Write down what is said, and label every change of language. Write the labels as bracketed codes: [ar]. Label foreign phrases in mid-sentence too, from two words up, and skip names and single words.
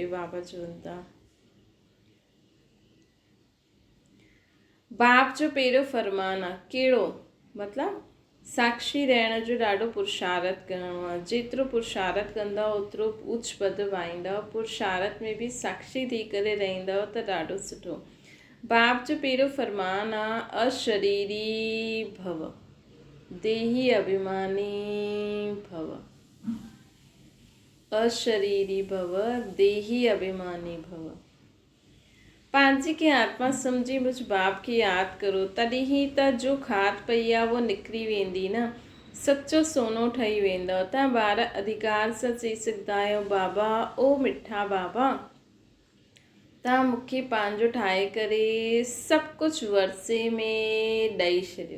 [sd] बाबा चवनि था बाप जो पहिरियों फरमान आहे कहिड़ो, मतिलबु साक्षी रहण जो ॾाढो पुरुषारत करिणो आहे। जेतिरो पुरुषारत कंदव ओतिरो उच पद पाईंदव। पुरुषारत में बि साक्षी थी करे रहंदव त ॾाढो सुठो। बाप जो पहिरियों फरमान आहे अशरीरी भव, देही अभिमानी भव। अशरीरी भव, देही अभिमानी भव। पंहिंजी खे आत्मा सम्झी मुझ बाप खे यादि करो, तॾहिं ई त जो खाद पई आहे उहा निकिरी वेंदी न, सचो सोनो ठही वेंदव। तव्हां ॿार अधिकार सां चई सघंदा आहियो बाबा ओ मिठा बाबा, तव्हां मूंखे पंहिंजो ठाहे करे सभु कुझु वरसे में ॾेई छॾियो।